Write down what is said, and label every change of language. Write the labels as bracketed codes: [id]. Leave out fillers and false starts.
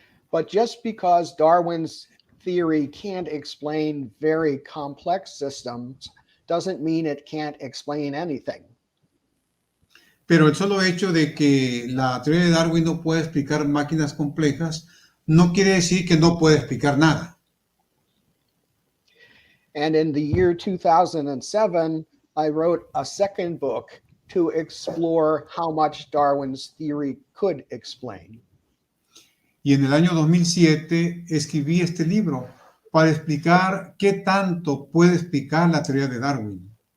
[en] But just because Darwin's theory can't explain very complex systems doesn't mean it can't explain anything. [es] Pero el solo hecho de que la teoría de Darwin no puede explicar máquinas complejas no quiere decir que no puede explicar nada. [en] And in the year 2007, I wrote a second book to explore how much Darwin's theory could explain. [es] Y en el año 2007 escribí este libro para explicar qué tanto puede explicar la teoría de Darwin.